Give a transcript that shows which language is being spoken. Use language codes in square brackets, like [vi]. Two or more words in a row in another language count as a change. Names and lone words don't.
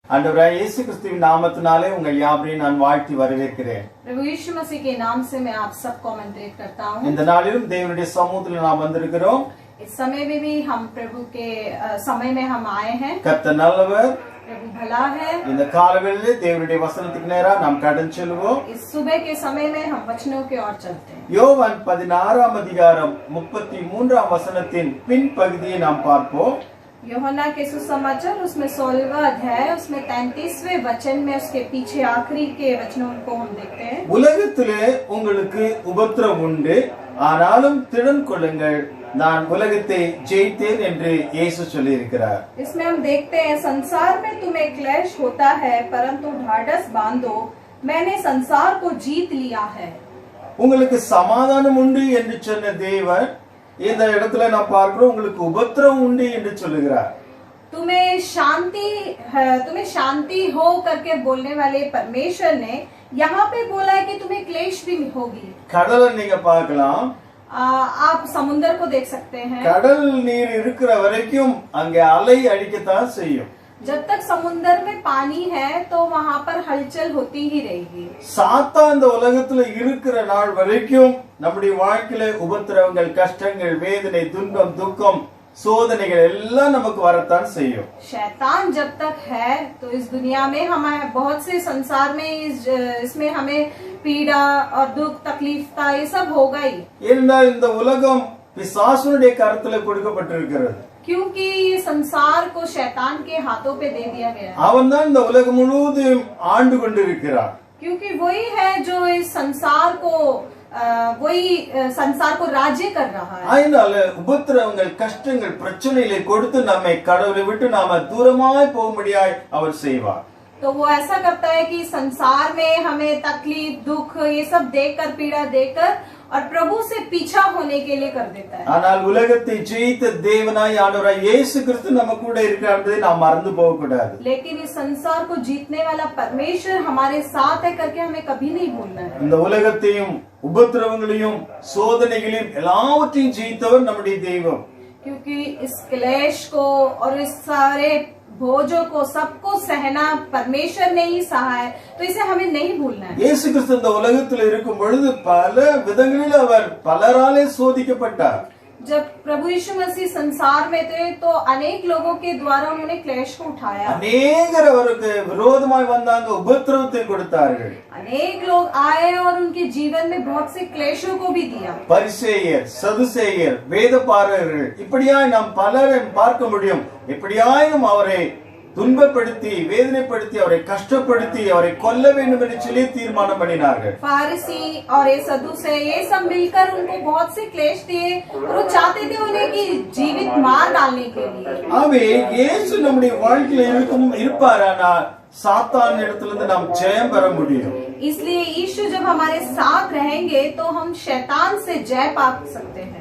[ta] ஆண்டவராகிய இயேசு கிறிஸ்துவின் நாமத்தினாலே உங்கள் யாவரையும் நான் வாழ்த்தி வரவேற்கிறேன். [hi] प्रभु यीशु मसीह के नाम से मैं आप सबको आमंत्रित करता हूँ. [ta] இந்த நாளிலும் தேவனுடைய சமூகத்தில் நாம் வந்திருக்கிறோம். [hi] इस समय में भी हम प्रभु के समय में हम आए हैं. [ta] கர்த்தர் நல்லவர், [hi] प्रभु भला है. [ta] இந்த காலவேளையிலே தேவனுடைய வசனத்துக்கு நேரா நாம் கடந்து செல்வோம். [hi] इस सुबह के समय में हम वचनों की ओर चलते हैं. [ta] யோவான் 16 அதிகாரம் 33 வசனத்தின் பின்பகுதியை நாம் பார்ப்போம். [hi] यूहन्ना के सुसमाचार उसमें 16वां अध्याय उसमें 33वें वचन में उसके पीछे आखिरी के वचनों को हम देखते हैं. [ta] உலகத்திலே உங்களுக்கு உபத்திரவம் உண்டு, ஆனாலும் திடன் கொள்ளுங்கள், நான் உலகத்தை ஜெயித்தேன் என்று இயேசு சொல்லியிருக்கிறார். [hi] इसमें हम देखते हैं संसार में तुम्हें क्लेश होता है, परंतु ढाढ़स बांधो, मैंने संसार को जीत लिया है. [ta] உங்களுக்கு சமாதானம் உண்டு என்று சொன்ன தேவன் இந்த இடத்துல நான் பார்க்கிறோம் உங்களுக்கு உபத்திரவம் உண்டு என்று சொல்லுகிறார். [hi] तुम्हें शांति हो करके बोलने वाले परमेश्वर ने यहाँ पे बोला है कि तुम्हें क्लेश भी होगी. [ta] கடலை நீங்க பார்க்கலாம். [hi] आप समुद्र को देख सकते हैं. [ta] கடல் நீர் இருக்கிற வரைக்கும் அங்கே அலை அடிக்கத்தான் செய்யும். [hi] जब तक समुद्र में पानी है तो वहाँ पर हलचल होती ही रहेगी. [ta] சாத்தான் இந்த உலகத்துல இருக்கிற நாள் வரைக்கும் நம்முடைய வாழ்க்கையில உபத்திரவங்கள், கஷ்டங்கள், வேதனை, துன்பம், துக்கம், சோதனைகள் எல்லாம் நமக்கு வரத்தான் செய்யும். [hi] शैतान जब तक है तो इस दुनिया में हमारे बहुत से संसार में इसमें हमें पीड़ा और दुख तकलीफ ये सब होगा ही. [ta] ஏனென்றால் இந்த உலகம் பிசாசுடைய கரத்துல கொடுக்கப்பட்டிருக்கிறது. [hi] क्योंकि ये संसार को शैतान के हाथों पे दे दिया गया है. [ta] அவன் தான் இந்த உலகம் முழுவதும் ஆண்டு கொண்டிருக்கிறான். [hi] क्योंकि वही है जो इस संसार को राज्य कर रहा है. [ta] அதனால உபத்திரவங்கள், கஷ்டங்கள், பிரச்சனைகளை கொடுத்து நம்மை கடவுளை விட்டு நாம தூரமாய் போகும்படியாய் அவர் செய்வார். [hi] तो वो ऐसा करता है कि संसार में हमें तकलीफ, दुख ये सब देकर, पीड़ा देकर और प्रभु से पीछा होने के लिए कर देता है. [ta] ஆனால் உலகத்தை ஜெயித்த தேவனாய் ஆண்டவராய் இயேசு கிறிஸ்து நம்ம கூட இருக்கிறார் என்பதை நாம் மறந்து போக கூடாது. [hi] लेकिन इस संसार को जीतने वाला परमेश्वर हमारे साथ है करके हमें कभी नहीं भूलना है. [ta] இந்த உலகத்தையும் உபத்திரவங்களையும் சோதனைகளையும் எல்லாவற்றையும் ஜெயித்தவர் நம்முடைய தெய்வம். [hi] क्योंकि इस क्लेश को और इस सारे बोझों को सबको सहना परमेश्वर ने ही सहा है, तो इसे हमें नहीं भूलना है. [ta] இயேசு கிறிஸ்து இந்த உலகத்தில் இருக்கும் பொழுது பல விதங்களில் அவர் பலராலே சோதிக்கப்பட்டார். [hi] जब प्रभु यीशु मसीह संसार में थे तो अनेक लोगों के द्वारा उन्होंने क्लेश को उठाया. [ta] அநேகர் அவருக்கு விரோதமாய் வந்தாங்க, உபத்திரவத்தை கொடுத்தார்கள். [hi] अनेक लोग आए और उनके जीवन में बहुत से क्लेशों को भी दिया. [ta] பரிசேயர், சதுசேயர், வேதபாரகர்கள், இப்படியாய் நாம் பலரை பார்க்க முடியும். இப்படியாயும் அவரை துன்பப்படுத்தி, வேதனைப்படுத்தி, அவரை கஷ்டப்படுத்தி, அவரை கொல்ல வேண்டும் என்று சொல்லி தீர்மானம் பண்ணினார்கள். [hi] फारसी और ये सदूसे ये सब मिलकर उनको बहुत से क्लेश दिए और वो चाहते थे उन्हें कि जीवित मार डालने के लिए. [ta] ஆகவே இயேசு நம்முடைய வாழ்க்கையில இருப்பாரானால் சாத்தான் இடத்திலிருந்து நாம் ஜெயம் பெற முடியும். [hi] इसलिए यीशु जब हमारे साथ रहेंगे तो हम शैतान से जय पा सकते हैं.